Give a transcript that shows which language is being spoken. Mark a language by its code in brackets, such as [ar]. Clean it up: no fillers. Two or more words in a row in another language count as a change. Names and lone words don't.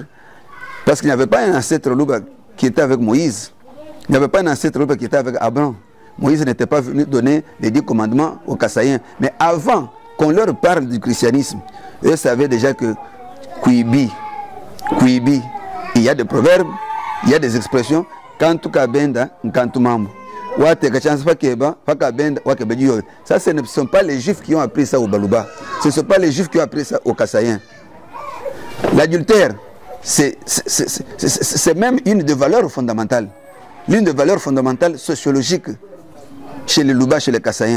[fr] Parce qu'il n'y avait pas un ancêtre Louba qui était avec Moïse. Il n'y avait pas un ancêtre Louba qui était avec Abraham. Moïse n'était pas venu donner les 10 commandements aux Kassaïens. Mais avant qu'on leur parle du christianisme, eux savaient déjà que Kouibi, il y a des proverbes, il y a des expressions. [lua] Kantu kabenda, nkantu mambo. [fr] Ça, ce ne sont pas les Juifs qui ont appris ça au Balouba. Ce ne sont pas les Juifs qui ont appris ça aux Kassaïens. L'adultère, c'est même une des valeurs fondamentales. L'une des valeurs fondamentales sociologiques chez les Louba, chez les Kassaïens.